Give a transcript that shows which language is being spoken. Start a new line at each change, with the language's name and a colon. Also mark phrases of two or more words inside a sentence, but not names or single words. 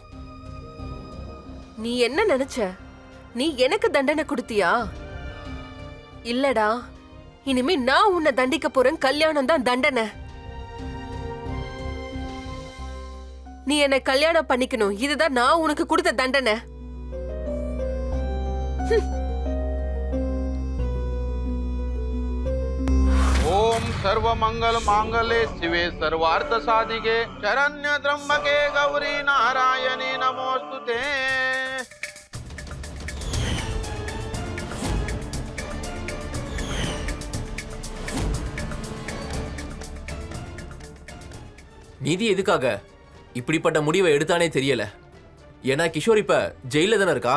Tamil: நீ என்ன நினைச்ச? நீ எனக்கு தண்டனை கொடுத்தியா? இல்லடா, இனிமே நான் உன்னை தண்டிக்க போறேன். கல்யாணம் தான் தண்டனை. நீ என்ன கல்யாணம் பண்ணிக்கணும், இதுதான் நான் உனக்கு கொடுத்த தண்டனை.
Sanskrit: ओम सर्वमंगल मांगल्ये शिवे सर्वार्थ साधिके शरण्य त्र्यंबके गौरी नारायणी नमोस्तुते.
Tamil: நிதி எதுக்காக இப்படிப்பட்ட முடிவை எடுத்தானே தெரியல. ஏன்னா கிஷோர் இப்ப ஜெயில தானே இருக்கான்.